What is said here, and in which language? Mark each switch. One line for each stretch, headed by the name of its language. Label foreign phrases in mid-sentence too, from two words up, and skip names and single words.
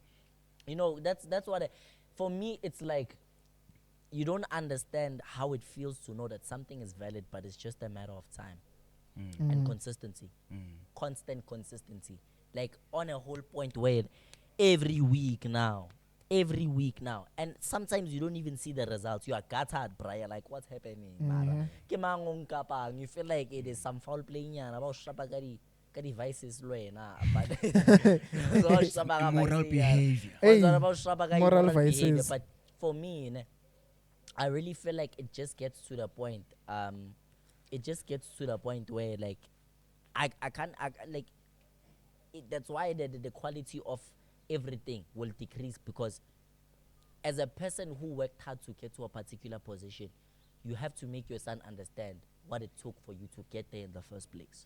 English: You know, that's what for me it's like you don't understand how it feels to know that something is valid, but it's just a matter of time and consistency. Constant consistency. Like on a whole point where every week now, and sometimes you don't even see the results. You are gutted, Brian. Like, what's happening?
Northern Sotho: Mara? Ke mang o nkapang?
English: You feel like it is some foul playing about vices but immoral behavior. Hey, moral moral behavior. vices. But for me, ne, I really feel like it just gets to the point. It just gets to the point where like I can't like that's why the quality of everything will decrease, because as a person who worked hard to get to a particular position, you have to make your son understand what it took for you to get there in the first place.